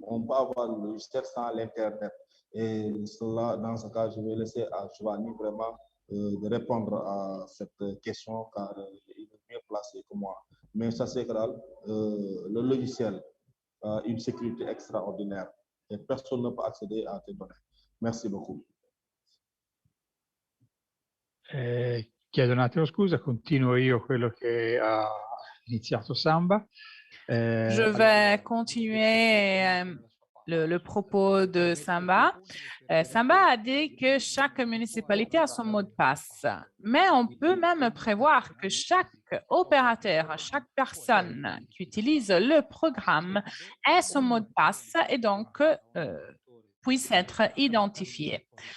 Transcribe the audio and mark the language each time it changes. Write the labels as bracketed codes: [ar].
[fr] On peut avoir le logiciel sans l'Internet. Et cela, dans ce cas, je vais laisser à Giovanni vraiment de répondre à cette question car il est mieux placé que moi. Mais ça, c'est que le logiciel a une sécurité extraordinaire et personne ne peut accéder à tes données. Merci beaucoup. [it] Chiedo un attimo scusa, continuo io quello che ha iniziato Samba. [fr] Je vais continuer le propos de Samba. Samba a dit que chaque municipalité a son mot de passe, mais on peut même prévoir que chaque opérateur, chaque personne qui utilise le programme ait son mot de passe et donc puisse être identifié.